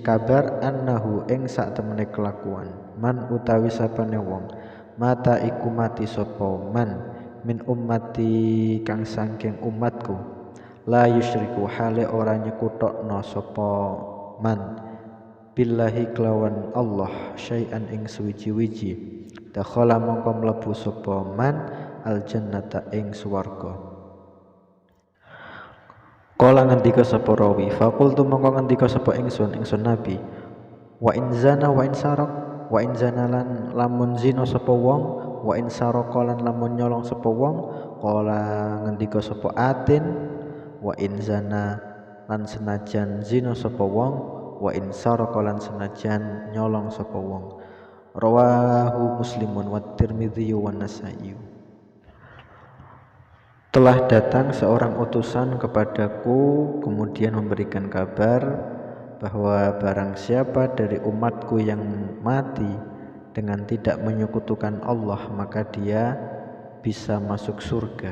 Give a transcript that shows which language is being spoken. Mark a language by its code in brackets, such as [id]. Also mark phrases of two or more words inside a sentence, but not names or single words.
[jv] kabar annahu ing sak temene kelakuan, man utawi sapane wong mata iku mati sapa man [ar] من أمتي [jv] kang saking umatku, [ar] لا يشرك [jv] hale ora nyekutokno sapa man billahi kelawan Allah syai'an ing suwiji-wiji, dakhala mongko mlebu sapa man [ar] الجنة [jv] ing swarga. Kala ngendika sapa rawi, faqultu mongko ngendika sapa ingsun nabi, [ar] وإن زنى وإن سرق وإن زنى [jv] lan lamun zina sapa wong, [ar] وإن سرق [jv] lan lamun nyolong sapa wong. Kala ngendika sapa atin, [ar] وإن زنى [jv] lan senajan zina sapa wong, [ar] وإن سرق [jv] lan senajan nyolong sapa wong. [ar] رواه مسلم والترمذي والنسائي. [id] Telah datang seorang utusan kepadaku kemudian memberikan kabar bahwa barang siapa dari umatku yang mati dengan tidak menyekutukan Allah maka dia bisa masuk surga.